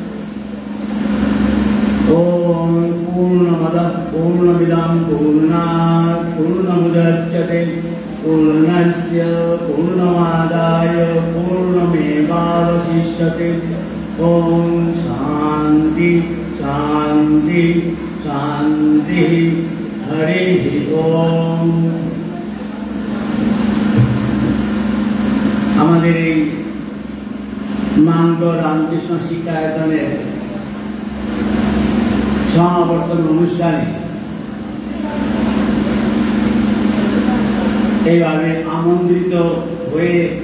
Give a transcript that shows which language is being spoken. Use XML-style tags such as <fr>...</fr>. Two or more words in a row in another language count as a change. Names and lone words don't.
<sa>ओम पूर्णमदः पूर्णमिदं पूर्णात् पूर्णमुदच्यते पूर्णस्य पूर्णमादाय पूर्णमेवावशिष्यते। ओम शांति शांति शांति। हरिः ओम।</sa> <bn>আমাদের এই মানব রামকৃষ্ণ শিক্ষায়তনের সমাবর্তন অনুষ্ঠানে এইভাবে আমন্ত্রিত হয়ে</bn>